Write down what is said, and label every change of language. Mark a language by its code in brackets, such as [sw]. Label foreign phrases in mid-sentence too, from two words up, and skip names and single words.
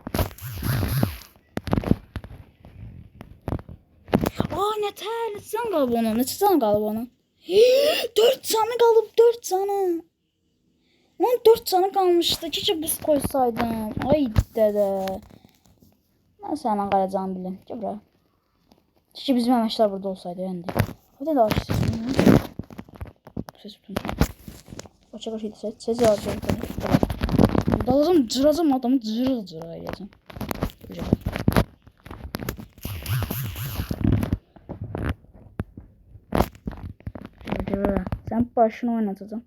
[az] Neçə can qalıb onun? 4 canı qalıb, 4 canı. Onun 4 canı qalmışdı. [tr] Keşke buz koysaydım. [az] Ay dədə. Mən səndən qalacağını biləm. Gəl bura. [tr] Keşke bizim əməklər burada olsaydı. [az] Yəni. [tr] Hadi da aç sesini. Ses bütün. [az] Açıq şeydi ses. Sesi açıq. [tr] Dalacağım, cıracağım adamı cıra ayıracağım. Sen başını oynatacağım.